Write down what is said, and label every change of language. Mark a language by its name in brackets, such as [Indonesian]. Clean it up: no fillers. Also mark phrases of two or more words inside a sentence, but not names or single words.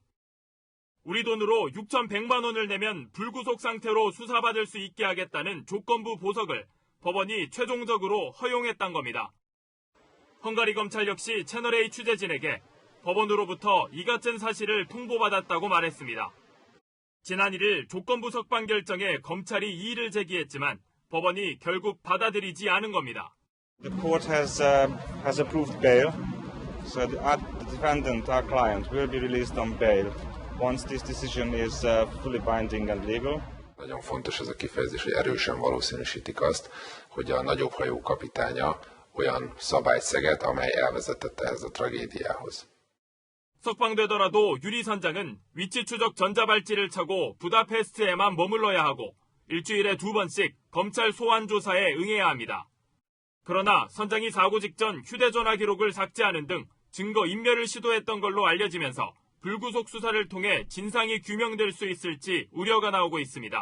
[Korean] 우리 돈으로 6,100만 원을 내면 불구속 상태로 수사받을 수 있게 하겠다는 조건부 보석을 법원이 최종적으로 허용했단 겁니다. 헝가리 검찰 역시 채널A 취재진에게 법원으로부터 이 같은 사실을 통보받았다고 말했습니다. 지난 1일 조건부 석방 결정에 검찰이 이의를 제기했지만 법원이 결국 받아들이지 않은 겁니다. [English] The court has approved bail, so the defendant, our client, will be released on bail once this decision is fully binding and legal. [Hungarian] Nagyon fontos ez a kifejezés, hogy erősen valószínűsítik azt, hogy a nagyobb hajó kapitánya olyan szabályt szegett, amely elvezetett ehhez a tragédiához. [Korean] 석방되더라도 유리 선장은 위치 추적 전자발찌를 차고 부다페스트에만 머물러야 하고 일주일에 2번씩 검찰 소환 조사에 응해야 합니다. 그러나 선장이 사고 직전 휴대전화 기록을 삭제하는 등 증거 인멸을 시도했던 걸로 알려지면서 불구속 수사를 통해 진상이 규명될 수 있을지 우려가 나오고 있습니다.